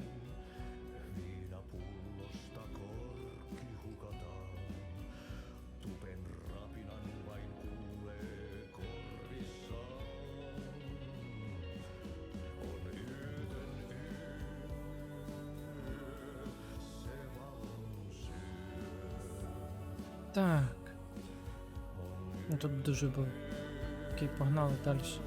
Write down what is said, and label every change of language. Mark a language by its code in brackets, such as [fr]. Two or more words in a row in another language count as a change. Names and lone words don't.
[fi] Viinapullosta korkki hukataan. Tupen rapinan vain kuulee korvissaan. On yötön yö. Se valon syö. [uk] Так. Ну тут дуже був. Окей, погнали далі.